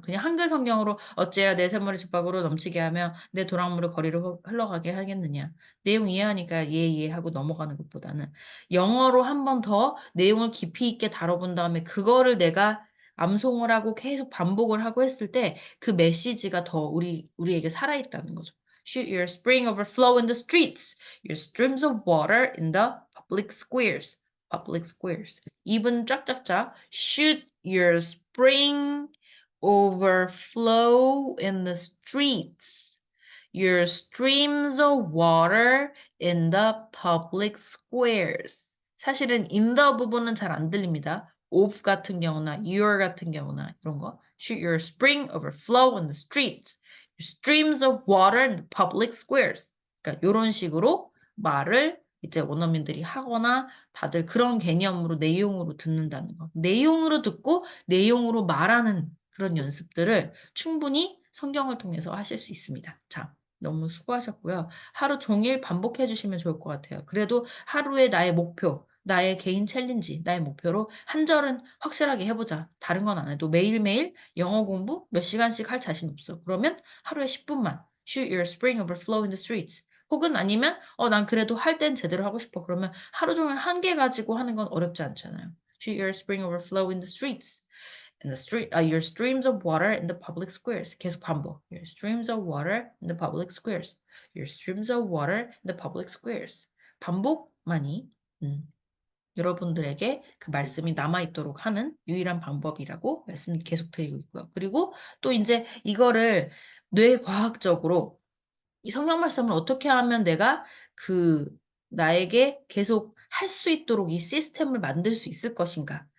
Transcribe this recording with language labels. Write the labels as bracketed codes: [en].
[ko] 그냥 한글 성경으로 어찌해야 내 샘물을 집밥으로 넘치게 하며 내 도랑물을 거리로 흘러가게 하겠느냐. 내용 이해하니까 이해하고 넘어가는 것보다는 영어로 한 번 더 내용을 깊이 있게 다뤄본 다음에 그거를 내가 암송을 하고 계속 반복을 하고 했을 때 그 메시지가 더 우리에게 살아있다는 거죠. [en] Should your spring overflow in the streets, your streams of water in the public squares. public squares. [ko] 입은 쫙쫙쫙. [en] Should your spring overflow in the streets. Your streams of water in the public squares. [ko] 사실은 in the 부분은 잘 안 들립니다. of 같은 경우나 your 같은 경우나 이런 거. [en] Should your spring overflow in the streets. Your streams of water in the public squares. [ko] 그러니까 이런 식으로 말을 이제 원어민들이 하거나 다들 그런 개념으로 내용으로 듣는다는 거. 내용으로 듣고 내용으로 말하는 그런 연습들을 충분히 성경을 통해서 하실 수 있습니다. 자, 너무 수고하셨고요. 하루 종일 반복해 주시면 좋을 것 같아요. 그래도 하루에 나의 목표, 나의 개인 챌린지, 나의 목표로 한 절은 확실하게 해보자. 다른 건 안 해도 매일매일 영어 공부 몇 시간씩 할 자신 없어. 그러면 하루에 10분만 [en] Shoot your spring overflow in the streets. [ko] 혹은 아니면 난 그래도 할 땐 제대로 하고 싶어. 그러면 하루 종일 한 개 가지고 하는 건 어렵지 않잖아요. [en] Shoot your spring overflow in the streets. In the street, your streams of water in the public squares. [ko] 계속 반복. [en] Your streams of water in the public squares. Your streams of water in the public squares. [ko] 반복만이 여러분들에게 그 말씀이 남아있도록 하는 유일한 방법이라고 말씀 계속 드리고 있고요. 그리고 또 이제 이거를 뇌과학적으로 이 성경 말씀을 어떻게 하면 내가 그 나에게 계속 할 수 있도록 이 시스템을 만들 수 있을 것인가?